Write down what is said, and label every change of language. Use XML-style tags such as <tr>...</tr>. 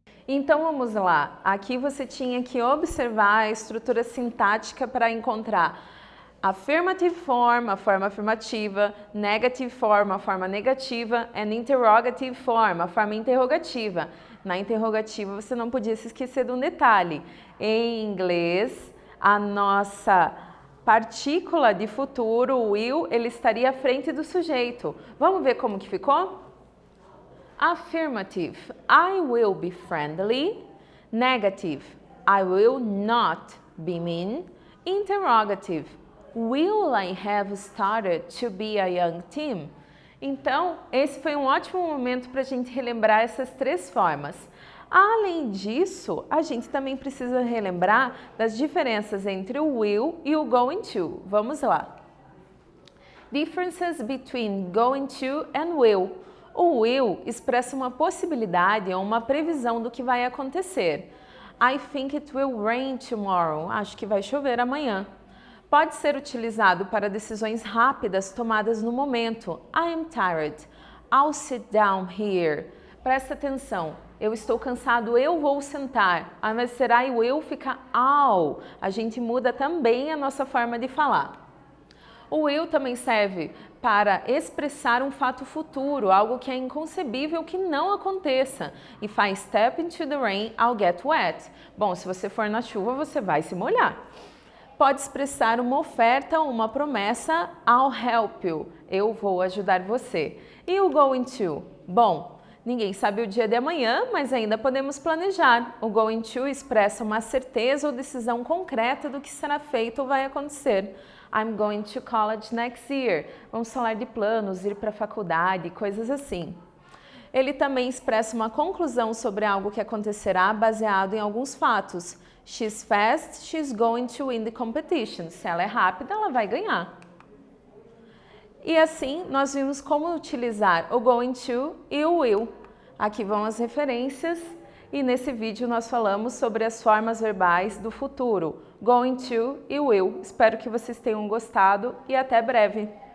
<pt>Então vamos lá, aqui você tinha que observar a estrutura sintática para encontrar affirmative form, a forma afirmativa, negative form, a forma negativa, and interrogative form, a forma interrogativa. Na interrogativa você não podia se esquecer de um detalhe. Em inglês, a nossa partícula de futuro, o will, ele estaria à frente do sujeito. Vamos ver como que ficou?</pt> <en>Affirmative, I will be friendly. Negative, I will not be mean. Interrogative, will I have started to be a young teen?</en> <pt>Então, esse foi um ótimo momento para a gente relembrar essas três formas. Além disso, a gente também precisa relembrar das diferenças entre o will e o going to. Vamos lá.</pt> <en>Differences between going to and will.</en> <pt>O will expressa uma possibilidade ou uma previsão do que vai acontecer.</pt> <en>I think it will rain tomorrow.</en> <pt>Acho que vai chover amanhã. Pode ser utilizado para decisões rápidas tomadas no momento.</pt> <en>I am tired. I'll sit down here.</en> <pt>Presta atenção. Eu estou cansado, eu vou sentar. Ao invés de ser I will, fica I'll. A gente muda também a nossa forma de falar. O will também serve para expressar um fato futuro, algo que é inconcebível que não aconteça.</pt> <en>If I step into the rain, I'll get wet.</en> <pt>Bom, se você for na chuva, você vai se molhar. Pode expressar uma oferta ou uma promessa,</pt> <en>I'll help you.</en> <pt>Eu vou ajudar você. E o going to? Bom, ninguém sabe o dia de amanhã, mas ainda podemos planejar. O going to expressa uma certeza ou decisão concreta do que será feito ou vai acontecer.</pt> <en>I'm going to college next year.</en> <pt>Vamos falar de planos, ir para a faculdade, coisas assim. Ele também expressa uma conclusão sobre algo que acontecerá baseado em alguns fatos.</pt> <en>She's fast, she's going to win the competition.</en> <pt>Se ela é rápida, ela vai ganhar. E assim, nós vimos como utilizar o going to e o will. Aqui vão as referências e nesse vídeo nós falamos sobre as formas verbais do futuro, going to e will. Espero que vocês tenham gostado e até breve!</pt>